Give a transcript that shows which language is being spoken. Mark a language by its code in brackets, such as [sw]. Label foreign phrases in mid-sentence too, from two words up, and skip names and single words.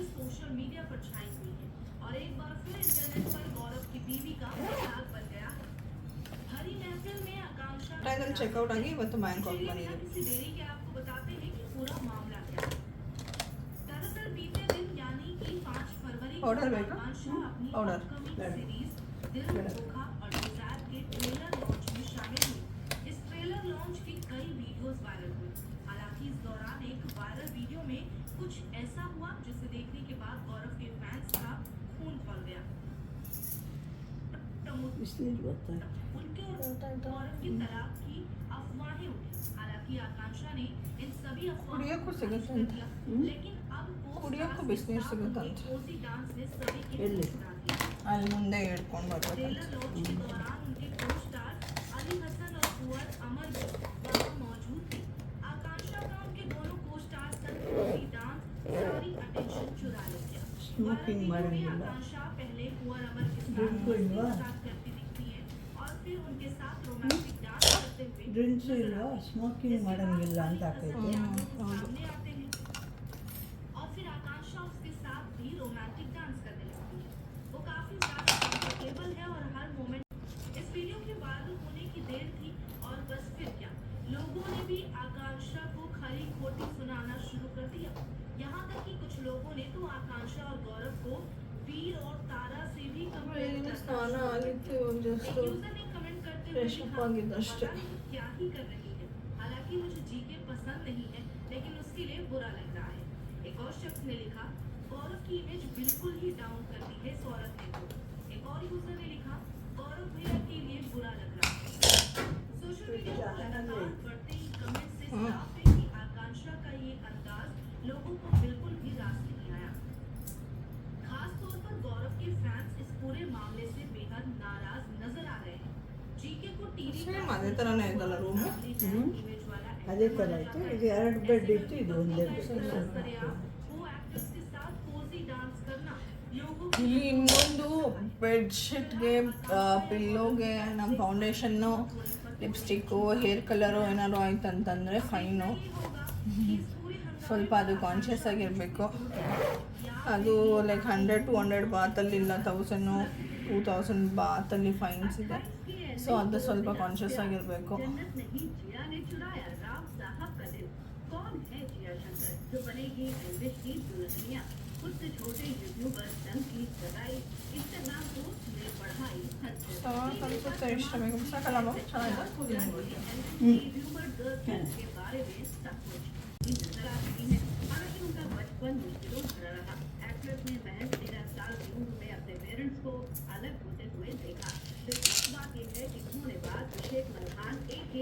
[kn] ಪಟಾಯದಲ್ಲಿ ಚೆಕ್ಔಟ್ ಆಗಿ ಇವತ್ತು ಬ್ಯಾಂಕಾಕ್ ಬಂದಿದ್ದೀವಿ. ಪೌಡರ್ ಬೇಕಾ? ಪೌಡರ್ [hi] कुछ ऐसा हुआ जिसे देखने के बाद गौरव के फैंस का खून खौल गया। [kn] ಬಿಸಿಲು ಗೊತ್ತಾಯ್ತು. [hi] उनके और गौरव की तलाक की अफवाहें उठी। हालांकि आकांक्षा ने इन सभी अफवाहों [kn] ಕುಡಿಯೋಕ್ಕೂ [hi] को [kn] ಸಿಗುತ್ತೆ [hi] खारिज [kn] ಅಂತ. [hi] कर दिया। लेकिन अब [kn] ಕುಡಿಯೋಕ್ಕೂ ಬಿಸಿನೀರು ಸಿಗುತ್ತೆ ಅಂತ. [hi] कोसी डांस ने सभी के [kn] ಎಲ್ಲಿ? [hi] सुना दिया। [kn] ಅಲ್ಲಿ ಮುಂದೆ ಹಿಡ್ಕೊಂಡು ಬರ್ಬೇಕಂತ. [hi] ट्रेलर लॉन्च के दौरान उनके को-स्टार अली हसन और कुंवर अमर भी वहां मौजूद थे। आकांक्षा का उनके दोनों को-स्टार संग कोसी डांस सारी अटेंशन चुरा ले गया। [kn] ಸ್ಮೋಕಿಂಗ್ ಮಾಡಂಗಿಲ್ಲ. [hi] आकांक्षा पहले कुंवर अमर के [kn] ಡ್ರಿಂಕ್ ಇಲ್ವಾ? [hi] साथ करती दिखती है और फिर उनके साथ रोमांटिक डांस करते हुए [kn] ಡ್ರಿಂಕ್ಸು ಇಲ್ಲ, स्मोकिंग ಮಾಡಂಗಿಲ್ಲ ಅಂತ ಆಕೈತೆ. [hi] सामने आते हैं। और फिर आकांक्षा उसके साथ भी रोमांटिक डांस करने लगती है। वो काफी ज्यादा कंफर्टेबल है और हर मोमेंट। इस वीडियो के वायरल होने की देर थी और बस फिर क्या, लोगों ने भी आकांक्षा को खरी खोटी सुनाना शुरू कर दिया। यहाँ तक कि कुछ लोगों ने तो आकांक्षा और गौरव को वीर और तारा से भी कंपेयर [kn] ಬೆಳಗಿನ [hi] करना [kn] ಸ್ನಾನ [hi] शुरू कर [kn] ಆಗಿತ್ತು, [hi] दिया। [kn] ಜಸ್ಟ್ [hi] एक यूजर ने कमेंट करते हुए [en] fresh up [hi] लिखा, [kn] ಆಗಿದ್ದು ಅಷ್ಟೇ. [hi] "पता नहीं क्या ही कर रही है। हालांकि मुझे जीके पसंद नहीं है, लेकिन उसके लिए बुरा लग रहा है।" एक और शख्स ने लिखा, "गौरव की इमेज बिल्कुल ही डाउन कर दी है इस औरत ने तो।" एक और यूजर ने लिखा, "गौरव भैया के लिए बुरा लग रहा है।" सोशल मीडिया पर लगातार बढ़ते ही कमेंट से साफ है कि आकांक्षा का ये अंदाज लोगों को बिल्कुल भी रास नहीं आया। खास तौर पर गौरव के फैंस इस पूरे मामले से बेहद नाराज नजर आ रहे हैं। जीके को टीवी [kn] ಸೇಮ್ ಅದೇ ಥರನೇ ಇದಲ್ಲ ರೂಮು. [hi] इमेज वाला [kn] ಅದೇ ಥರ ಆಯಿತು. ಇದು 2 ಬೆಡ್ ಇತ್ತು, ಇದು ಒಂದೇ ಬೆಡ್. [hi] को एक्ट्रेस के साथ कोसी डांस करना लोगों [kn] ಇಲ್ಲಿ ಇನ್ನೊಂದು ಬೆಡ್ಶೀಟ್ಗೆ, ಪಿಲ್ಲೋಗೆ, ನಮ್ಮ ಫೌಂಡೇಶನ್ನು, ಲಿಪ್ಸ್ಟಿಕ್ಕು, ಹೇರ್ ಕಲರು ಏನಾದ್ರು ಆಯ್ತು ಅಂತಂದರೆ ಫೈನು. ಸ್ವಲ್ಪ ಅದು ಕಾನ್ಷಿಯಸ್ ಆಗಿರಬೇಕು. ಅದು ಲೈಕ್ 100-200 ಬಾತಲ್ಲಿ ಇಲ್ಲ, 1000-2000 ಬಾತಲ್ಲಿ ಫೈನ್ಸ್ ಇದೆ. ಸೊ ಅದು ಸ್ವಲ್ಪ ಕಾನ್ಷಿಯಸ್ ಆಗಿರಬೇಕು. [hi] जन्नत नहीं जिया ने चुराया राम साहब का दिल। कौन है जिया शंकर जो बनेगी एल्विस की दुल्हनिया? खुद से छोटे यूट्यूबर संग की सगाई, इंस्टाग्राम पोस्ट में बढ़ाई हद से। [kn] ಅನಿಸುತ್ತೆ ಇಷ್ಟ ಬೇಕು ಸಾಕಲ್ಲ ಮ್ಯಾಮ್, ಚೆನ್ನಾಗಿದೆ. [hi] ह्यूमर गर्ल के बारे में सब कुछ ही नजर आ चुकी है। हालांकि उनका बचपन मुश्किलों भरा रहा। एक्ट्रेस ने महज 13 साल की उम्र में अपने पेरेंट्स को अलग होते हुए देखा। दिलचस्प बात यह है कि उन्होंने बाद अभिषेक मल्हान AKA